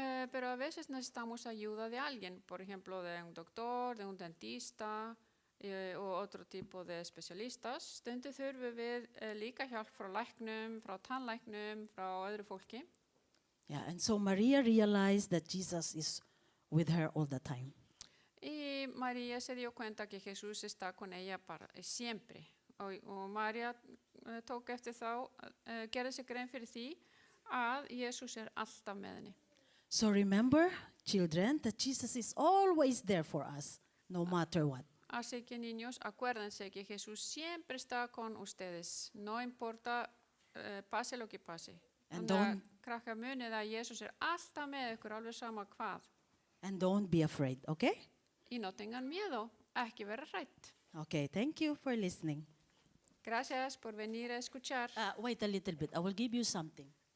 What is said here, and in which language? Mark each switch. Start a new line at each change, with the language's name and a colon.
Spanish: Pero a veces necesitamos ayuda de alguien, por ejemplo, de un doctor, de un dentista o otro tipo de especialistas.
Icelandic: Stundum þurfum við líka hjálp frá læknum, frá tannlæknum, frá öðru fólki.
English: Yeah, and so Maria realized that Jesus is with her all the time.
Spanish: Y María se dio cuenta que Jesús está con ella siempre.
Icelandic: Og María tók eftir þá, gerði sig grein fyrir því að Jesús alltaf með henni.
English: So remember, children, that Jesus is always there for us, no matter what.
Spanish: Así que niños, acuérdense que Jesús siempre está con ustedes. No importa, pase lo que pase.
English: And
Icelandic: Þannig að krakkar munið að Jesús alltaf með ykkur, alveg sama hvað.
English: And don't be afraid, okay?
Spanish: Y no tengan miedo,
Icelandic: ekki vera hrætt.
English: Okay, thank you for listening.
Spanish: Gracias por venir a escuchar.
English: Wait a little bit. I will give you something.